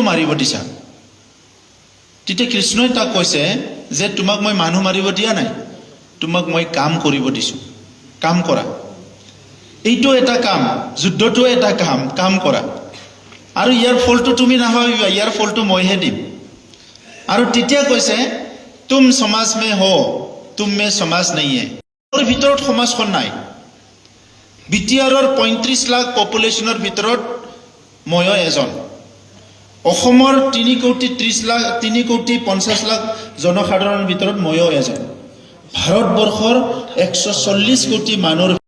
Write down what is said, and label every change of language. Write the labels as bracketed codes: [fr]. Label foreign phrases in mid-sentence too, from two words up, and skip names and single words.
[as] মাৰিব দিছা তেতিয়া কৃষ্ণই তাক কৈছে যে তোমাক মই মানুহ মাৰিব দিয়া নাই তোমাক মই কাম কৰিব দিছো কাম কৰা এইটো এটা কাম যুদ্ধটো এটা কাম কৰা আৰু ইয়াৰ ফলটো তুমি নাভাবিবা ইয়াৰ ফলটো মইহে দিম আৰু তেতিয়া কৈছে [hi] तुम समाज में हो तुम में समाज नहीं है और [as] ভিতৰত সমাজখন নাই বিটিআৰৰ 35 লাখ পপুলেশনৰ ভিতৰত ময়ো এজন অসমৰ 3 কোটি 30 লাখ 3 কোটি 50 লাখ জনসাধাৰণৰ ভিতৰত ময়ো এজন ভাৰতবৰ্ষৰ 140 কোটি মানুহৰ